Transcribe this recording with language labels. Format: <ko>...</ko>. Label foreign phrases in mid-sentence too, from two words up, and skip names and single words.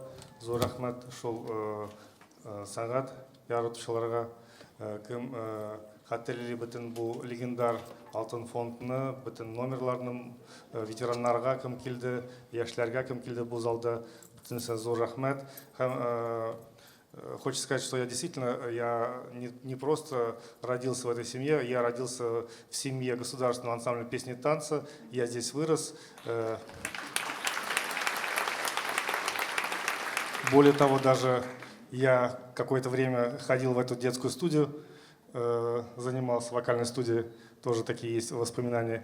<tt>Зур рәхмәт шул сәнгать яратучыларга, кем хәтерле бөтен бу легендар алтын фондны, бөтен номерларның ветераннарга кем килде, яшьләргә кем килде бу залда. Зур рахмет.</tt> <ru>Хочу сказать, что я действительно не просто родился в этой семье, я родился в семье государственного ансамбля песни и танца. Я здесь вырос. Более того, даже я какое-то время ходил в эту детскую студию, занимался в вокальной студии тоже такие есть воспоминания.</ru>